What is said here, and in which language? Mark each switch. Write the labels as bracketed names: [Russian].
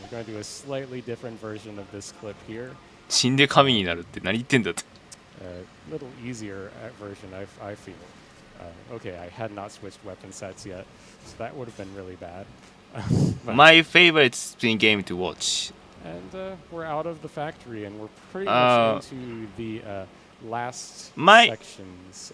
[English] We're going to do a slightly different version of this clip here. [Japanese] 死んで神になるって何言ってんだって。 [English] A little easier version, I feel. Okay, I had not switched weapon sets yet, so that would have been really bad. My favorite spin game to watch. And we're out of the factory, and we're pretty much into the last sections.